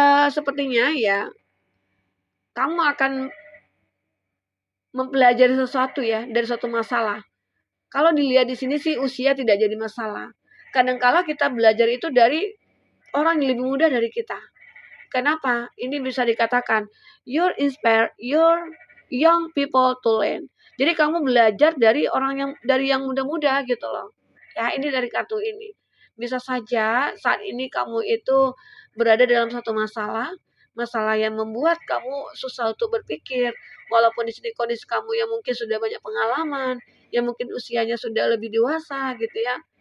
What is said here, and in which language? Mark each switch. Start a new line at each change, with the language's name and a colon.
Indonesian: Sepertinya ya, kamu akan mempelajari sesuatu ya dari suatu masalah. Kalau dilihat di sini sih usia tidak jadi masalah. Kadangkala kita belajar itu dari orang yang lebih muda dari kita. Kenapa? Ini bisa dikatakan
English: you're inspire your young people to learn.
Indonesian: Jadi kamu belajar dari yang muda-muda gitu loh. Ya, ini dari kartu ini. Bisa saja saat ini kamu itu berada dalam satu masalah, masalah yang membuat kamu susah untuk berpikir, walaupun di sini kondisi kamu yang mungkin sudah banyak pengalaman, yang mungkin usianya sudah lebih dewasa gitu ya.